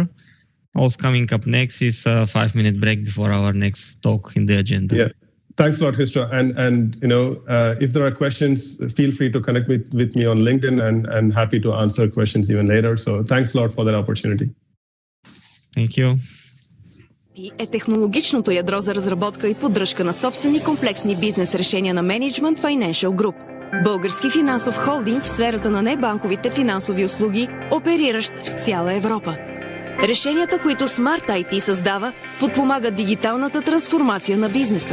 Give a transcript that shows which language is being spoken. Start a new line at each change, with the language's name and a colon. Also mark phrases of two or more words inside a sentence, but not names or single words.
English: Also coming up next is a 5-minute break before our next talk in the agenda. Yeah. Thanks a lot, Hristo. And if there are questions, feel free to connect with me on LinkedIn, and happy to answer questions even later. So thanks a lot for that opportunity. Thank you.
Bulgarian: Е технологичното ядро за разработка и поддръжка на собствени комплексни бизнес решения на Management Financial Group. Български финансов холдинг в сферата на небанковите финансови услуги, опериращ в цяла Европа. Решенията, които Smart IT създава, подпомагат дигиталната трансформация на бизнеса.